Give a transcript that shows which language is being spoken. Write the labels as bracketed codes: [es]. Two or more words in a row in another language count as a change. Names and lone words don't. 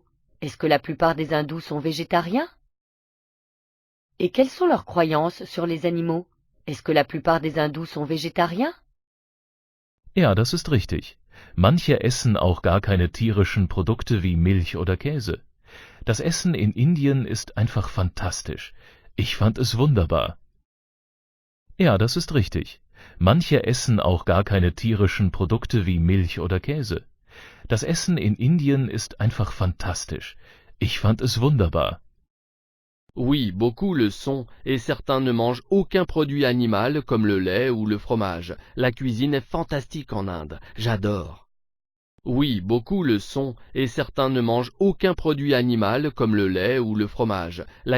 [fr] Est-ce que la plupart des hindous sont végétariens? Et quelles sont leurs croyances sur les animaux? Est-ce que la plupart des hindous sont végétariens? [de] Ja, das ist richtig. Manche essen auch gar keine tierischen Produkte wie Milch oder Käse. Das Essen in Indien ist einfach fantastisch. Ich fand es wunderbar. Ja, das ist richtig. Manche essen auch gar keine tierischen Produkte wie Milch oder Käse. Das Essen in Indien ist einfach fantastisch. Ich fand es wunderbar. [fr] Oui, beaucoup le sont, et certains ne mangent aucun produit animal comme le lait ou le fromage. La cuisine est fantastique en Inde, j'adore. Oui, beaucoup le sont, et certains ne mangent aucun produit animal comme le lait ou le fromage.